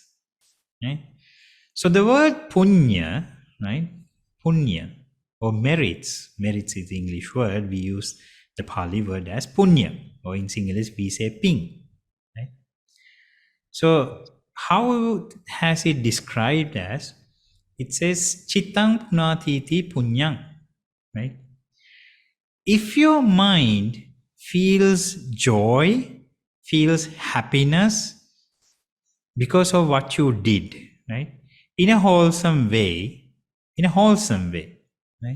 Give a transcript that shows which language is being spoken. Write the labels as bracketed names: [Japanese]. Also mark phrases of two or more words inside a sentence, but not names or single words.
[English] Right? So the word punya, right? Punya or merits. Merits is the English word. We use the Pali word as punya, or in Sinhalese we say ping. Right? So how has it described as? It says [Pali] chittang punatiti punyang, [English] right? If your mind feels joy, feels happiness because of what you did, right? In a wholesome way, right?